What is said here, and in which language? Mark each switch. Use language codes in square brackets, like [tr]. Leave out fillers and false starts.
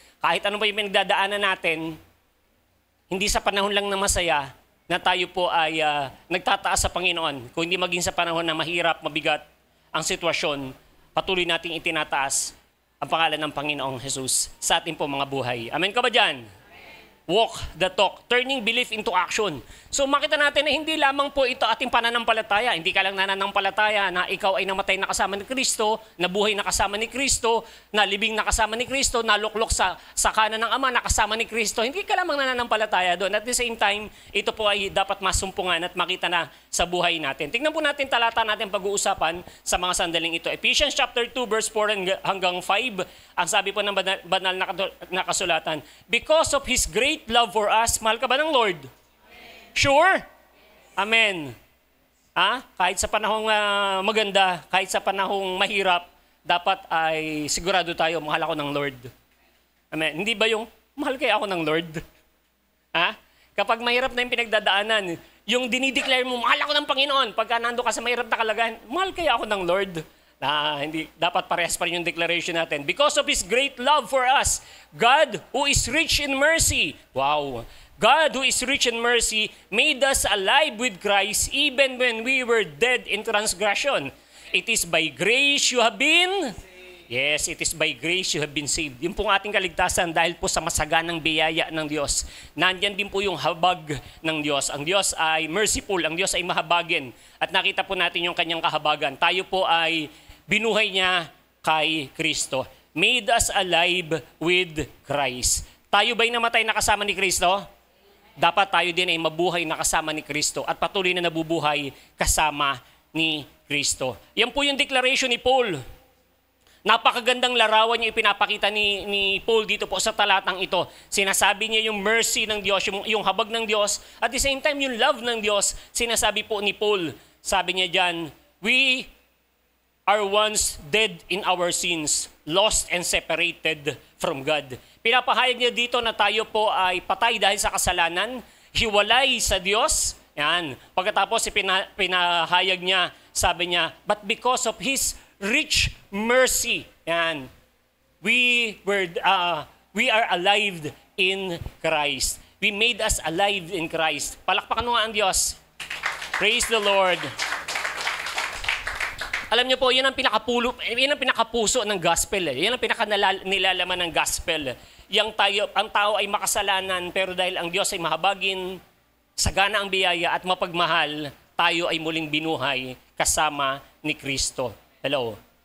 [tl] Kahit ano pa yung pinagdadaanan natin, hindi sa panahon lang na masaya na tayo po ay nagtataas sa Panginoon. Kung hindi maging sa panahon na mahirap, mabigat ang sitwasyon, patuloy nating itinataas ang pangalan ng Panginoong Jesus sa ating po mga buhay. Amen ka ba dyan? [en] Walk the talk, turning belief into action. [tl] So makita natin na hindi lamang po ito ating pananampalataya. Hindi ka lang nananampalataya na ikaw ay namatay na kasama ni Kristo, nabuhay na kasama ni Kristo, nalibing na kasama ni Kristo, naluklok sa kanan ng Ama na kasama ni Kristo. Hindi ka lamang nananampalataya doon. [en] At the same time, [tl] ito po ay dapat masumpungan at makita na sa buhay natin. Tingnan po natin talata natin pag-uusapan sa mga sandaling ito. Ephesians chapter 2 verse 4 hanggang 5. Ang sabi po ng banal na kasulatan, [en] because of His great love for us, [tl] mahal ka ba ng Lord? Amen. Sure? Amen. Kahit sa panahong maganda, kahit sa panahong mahirap, dapat ay sigurado tayo, mahal ako ng Lord. Amen. Hindi ba yung, mahal kaya ako ng Lord? Kapag mahirap na yung pinagdadaanan, yung dinideclare mo, mahal ako ng Panginoon. Pagka nando ka sa mahirap na kalagayan, mahal kaya ako ng Lord? Hindi, dapat parehas pa rin yung declaration natin. [en] Because of His great love for us, God who is rich in mercy. Wow. God who is rich in mercy made us alive with Christ even when we were dead in transgression. It is by grace you have been Yes, it is by grace you have been saved. [tl] Yung pong ating kaligtasan dahil po sa masaganang biyaya ng Diyos. Nandyan din po yung habag ng Diyos. Ang Diyos ay merciful, ang Diyos ay mahabagin. At nakita po natin yung kanyang kahabagan. Tayo po ay binuhay niya kay Kristo. [en] Made us alive with Christ. [tl] Tayo ba'y namatay na kasama ni Kristo? Dapat tayo din ay mabuhay na kasama ni Kristo at patuloy na nabubuhay kasama ni Kristo. Yan po yung declaration ni Paul. Napakagandang larawan niya ipinapakita ni Paul dito po sa talatang ito. Sinasabi niya yung mercy ng Diyos, yung habag ng Diyos. [en] At the same time, [tl] yung love ng Diyos, sinasabi po ni Paul. Sabi niya dyan, [en] we are once dead in our sins, lost and separated from God. [tl] Pinapahayag niya dito na tayo po ay patay dahil sa kasalanan, hiwalay sa Diyos. Yan. Pagkatapos pinahayag niya, sabi niya, [en] but because of His rich mercy, [tl] yan, [en] we are alive in Christ. We made us alive in Christ. [tl] Palakpakan mo nga ang Diyos. [en] Praise the Lord. [tl] Alam niyo po, yun ang pinakapuso ng gospel. Yun ang pinakanilalaman ng gospel. Ang tao ay makasalanan, pero dahil ang Diyos ay mahabagin, sagana ang biyaya at mapagmahal, tayo ay muling binuhay kasama ni Kristo. Hello.